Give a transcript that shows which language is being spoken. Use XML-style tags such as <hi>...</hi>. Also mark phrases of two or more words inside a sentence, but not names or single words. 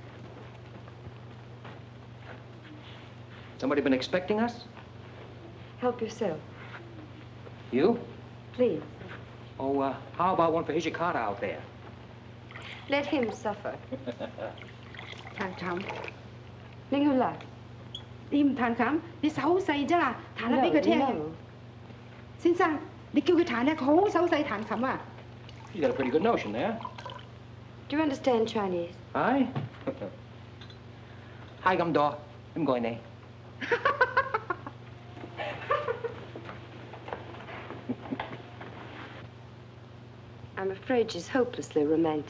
<en>Somebody been expecting us? Help yourself. You? Please. Oh, how about one for Hijikata out there? Let him suffer.</en> <yue>彈琴，拎佢嚟。你唔彈琴，你手好細啫啦，彈下俾佢聽。先生，你叫佢彈咧，佢好手勢彈琴啊。</yue> <en>You got a pretty good notion there. Do you understand Chinese? Hi. Hi, I'm Daw. I'm going there. I'm afraid she's hopelessly romantic.</en>